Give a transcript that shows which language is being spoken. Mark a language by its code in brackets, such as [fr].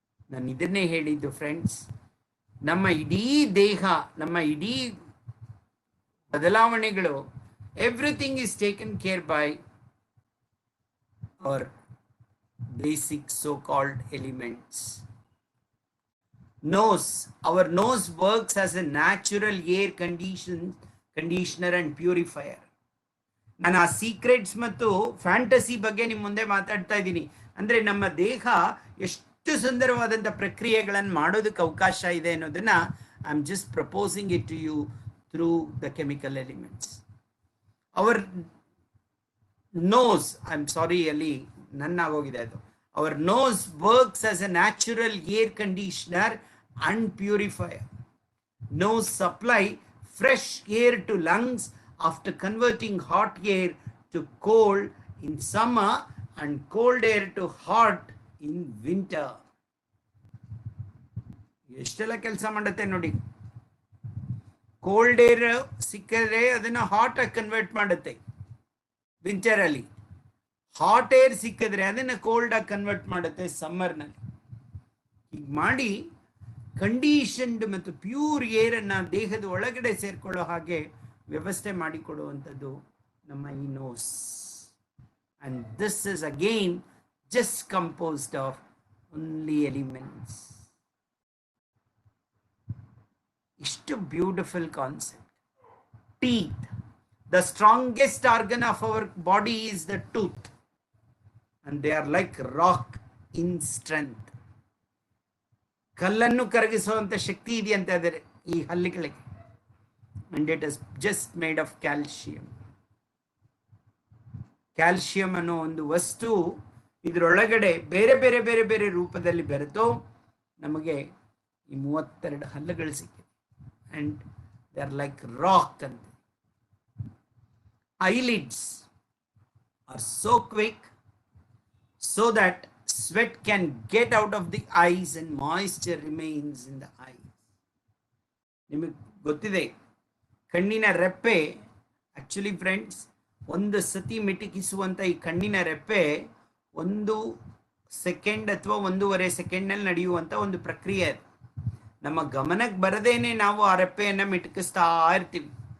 [kn] ನಾನು ಇದನ್ನೇ ಹೇಳಿದ್ದು ಫ್ರೆಂಡ್ಸ್. ನಮ್ಮ ಇಡೀ ದೇಹ, ನಮ್ಮ ಇಡೀ ಬದಲಾವಣೆಗಳು, [en] Everything is taken care by or basic so-called elements. Nose, our nose works as a natural air conditioner and purifier. [kn] ನಾನು ಆ ಸೀಕ್ರೆಟ್ಸ್ ಮತ್ತು ಫ್ಯಾಂಟಸಿ ಬಗ್ಗೆ ನಿಮ್ಮ ಮುಂದೆ ಮಾತಾಡ್ತಾ ಇದ್ದೀನಿ. ಅಂದ್ರೆ ನಮ್ಮ ದೇಹ ಎಷ್ಟು ಸುಂದರವಾದಂಥ ಪ್ರಕ್ರಿಯೆಗಳನ್ನು ಮಾಡೋದಕ್ಕೆ ಅವಕಾಶ ಇದೆ ಅನ್ನೋದನ್ನ [en] I am just proposing it to you through the chemical elements. Our nose, I'm sorry [kn] ಅಲ್ಲಿ ನನ್ನ ಆಗೋಗಿದೆ ಅದು. [en] Our nose works as a natural air conditioner and purifier. Nose supply fresh air to lungs after converting hot air to cold in summer and cold air to hot in winter. [kn] ಎಷ್ಟೆಲ್ಲ ಕೆಲಸ ಮಾಡುತ್ತೆ ನೋಡಿ. Cold air ಸಿಕ್ಕಿದ್ರೆ ಅದನ್ನ hot ಆಗಿ convert ಮಾಡುತ್ತೆ winter ಅಲ್ಲಿ. Hot air ಸಿಕ್ಕಿದ್ರೆ ಅದನ್ನ ಕೋಲ್ಡ್ ಆಗಿ ಕನ್ವರ್ಟ್ ಮಾಡುತ್ತೆ ಸಮ್ಮರ್ ನಲ್ಲಿ. ಹೀಗೆ ಮಾಡಿ ಕಂಡೀಷನ್ಡ್ ಮತ್ತು ಪ್ಯೂರ್ ಏರ್ ಅನ್ನ ದೇಹದ ಒಳಗಡೆ ಸೇರ್ಕೊಳ್ಳೋ ಹಾಗೆ ವ್ಯವಸ್ಥೆ ಮಾಡಿಕೊಡುವಂಥದ್ದು ನಮ್ಮ ಈ nose. [en] And this is again just composed of only elements. Ishtu beautiful concept. Teeth. The strongest organ of our body is the tooth. And they are like rock in strength. [kn] ಕಲ್ಲನ್ನು ಕರಗಿಸುವಂತ ಶಕ್ತಿ ಇದೆಯಂತ ಅದರ ಈ ಹಲ್ಲಿಗಳಿಗೆ. [en] And it is just made of calcium. [kn] Calcium ಅನ್ನೋ ಒಂದು ವಸ್ತು ಇದರೊಳಗಡೆ ಬೇರೆ ಬೇರೆ ಬೇರೆ ಬೇರೆ ರೂಪದಲ್ಲಿ ಬೆರೆತು ನಮಗೆ ಈ 32 ಹಲ್ಲುಗಳು ಸಿಕ್ಕಿದೆ. [en] And they are like rock ಅಂತ. Eyelids are so quick so that sweat can get out of the eyes and moisture remains in the eyes. [kn] ನಿಮಗೆ ಗೊತ್ತಿದೆ ಕಣ್ಣಿನ ರೆಪ್ಪೆ ಆಕ್ಚುಲಿ ಫ್ರೆಂಡ್ಸ್ ಒಂದು ಸತಿ ಮಿಟುಕಿಸುವಂತ ಈ ಕಣ್ಣಿನ ರೆಪ್ಪೆ 1 ಸೆಕೆಂಡ್ ಅಥವಾ 1.5 ಸೆಕೆಂಡ್ನಲ್ಲಿ ನಡೆಯುವಂತ ಒಂದು ಪ್ರಕ್ರಿಯೆ. ನಮ್ಮ ಗಮನಕ್ಕೆ ಬರದೇನೆ ನಾವು ಆ ರೆಪ್ಪೆಯನ್ನ ಮಿಟುಕಿಸ್ತಾ ಇರ್ತೀವಿ.